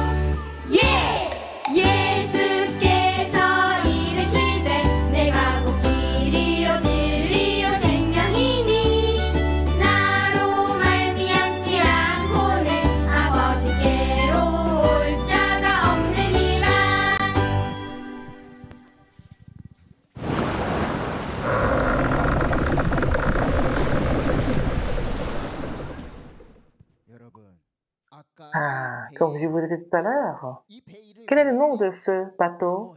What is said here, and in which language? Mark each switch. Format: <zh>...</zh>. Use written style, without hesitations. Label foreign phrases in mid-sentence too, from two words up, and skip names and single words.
<ko>예수께서 이르시되 내가 곧 길이요 진리요 생명이니 나로 말미암지 않고는 아버지께로 올 자가 없느니라.</ko> <fr>Comme je vous l'ai dit tout à l'heure, quel est le nom de ce bateau?</fr>